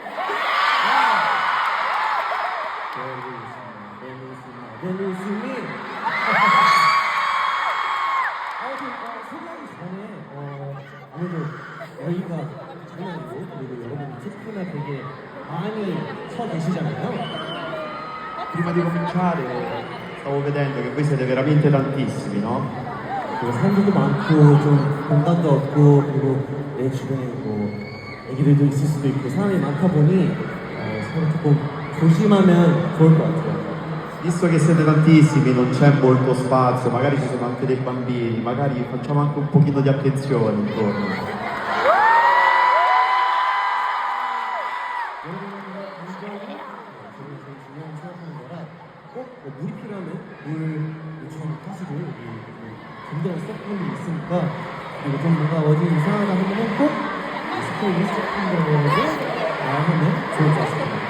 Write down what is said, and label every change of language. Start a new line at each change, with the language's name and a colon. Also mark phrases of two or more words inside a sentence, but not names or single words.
Italian: Bellissimi.
Korean: 소개하기 전에 아무래도 여기가 장난 아니고 그리고 여러분 특히나 되게 많이 서 계시잖아요.
Italian: Prima di cominciare stavo vedendo che voi siete veramente tantissimi, no?
Korean: 그리고 사람들도 많고 좀 공간도 없고 그리고 내 주변에 뭐 애기들도 있을 수도 있고 사람이 많다 보니 서로 조금 조심하면 좋을 것 같아요.
Italian: Visto che siete tantissimi, non c'è molto spazio, magari ci sono anche dei bambini, magari facciamo anche un pochino di attenzione intorno.
Korean: 물이 필요하면 물 요청하시고 여기 굉장히 스태프분들이 있으니까 그리고 좀 뭔가 어디 이상하다 하면 꼭 스태프분들에게 하면 좋을 것 같습니다.